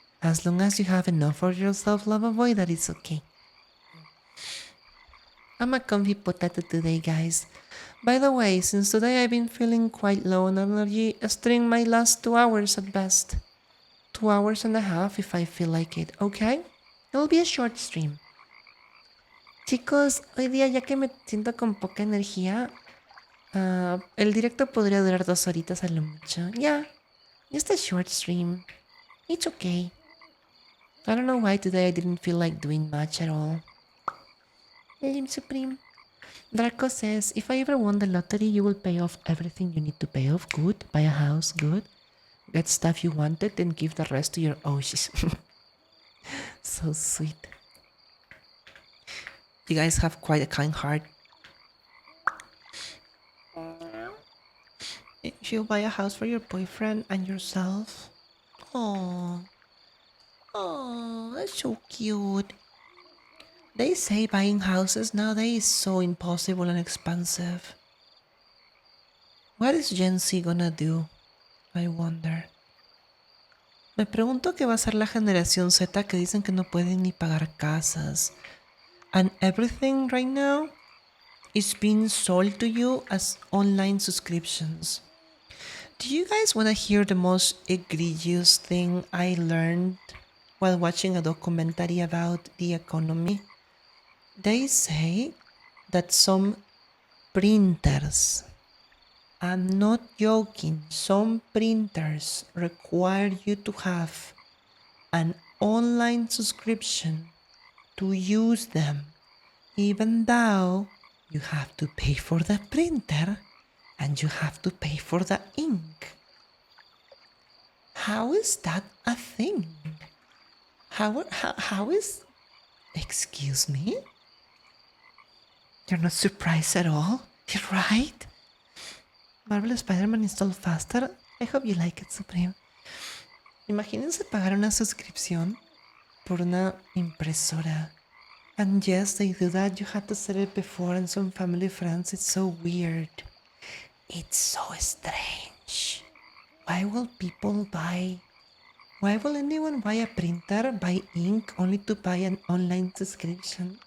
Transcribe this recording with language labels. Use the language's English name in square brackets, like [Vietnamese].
[English] As long as you have enough for yourself, Lava Boy, that is okay. I'm a comfy potato today, guys. By the way, since today I've been feeling quite low on energy, stream my last 2 hours at best. 2 hours and a half if I feel like it, okay? It'll be a short stream. [Spanish] Chicos, hoy día ya que me siento con poca energía, el directo podría durar 2 horitas a lo mucho. [English] Yeah, just a short stream. It's okay. I don't know why today I didn't feel like doing much at all. Lim Supreme. Draco says, if I ever won the lottery, you will pay off everything you need to pay off. Good. Buy a house. Good. Get stuff you wanted and give the rest to your Oshis. So sweet. You guys have quite a kind heart. If you buy a house for your boyfriend and yourself. Oh, oh, that's so cute. They say buying houses nowadays is so impossible and expensive. What is Gen Z gonna do? I wonder. [Spanish] Me pregunto qué va a ser la generación Z que dicen que no pueden ni pagar casas. [English] And everything right now is being sold to you as online subscriptions. Do you guys want to hear the most egregious thing I learned while watching a documentary about the economy? They say that some printers, I'm not joking, some printers require you to have an online subscription to use them, even though you have to pay for the printer and you have to pay for the ink. How is that a thing? How is... Excuse me? You're not surprised at all? You're right? Marvel Spider-Man installed faster. I hope you like it, Supreme. [Spanish] Imagínense pagar una suscripción por una impresora. [English] And yes, they do that. You had to set it before and some family friends. It's so weird. It's so strange. Why will people buy... Why will anyone buy a printer, buy ink, only to buy an online subscription?